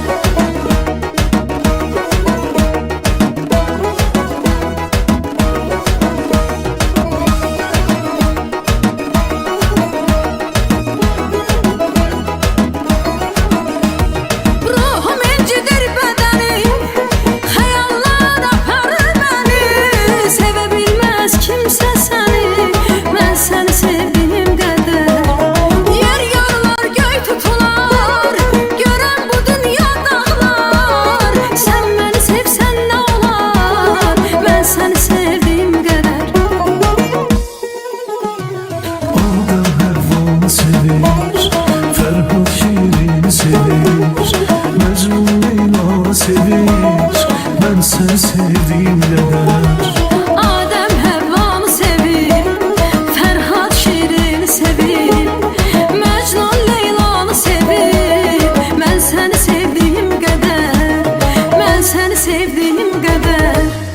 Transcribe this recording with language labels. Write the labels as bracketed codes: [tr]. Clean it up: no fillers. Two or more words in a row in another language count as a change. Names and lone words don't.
[tr] Ruhum incidir bedenim, [az] hayallar aparır [tr] beni. Sevebilmez kimse seni, ben seni sevdiğim kadar. Yer yarılar, göy tutular, gören bu dünya dağlar. Sen beni sevsen ne olar, ben seni sevdiğim kadar. [az] Adem Həvvanı sevir, Fərhad şirini sevir, Məcnun Leylanı sevir. [tr] Ben seni sevdiğim kadar. [az] Adem Həvvanı sevib, Fərhad şirini sevib, Məcnun Leylanı sevib. Mən səni sevdiyim qədər, mən səni sevdiyim qədər.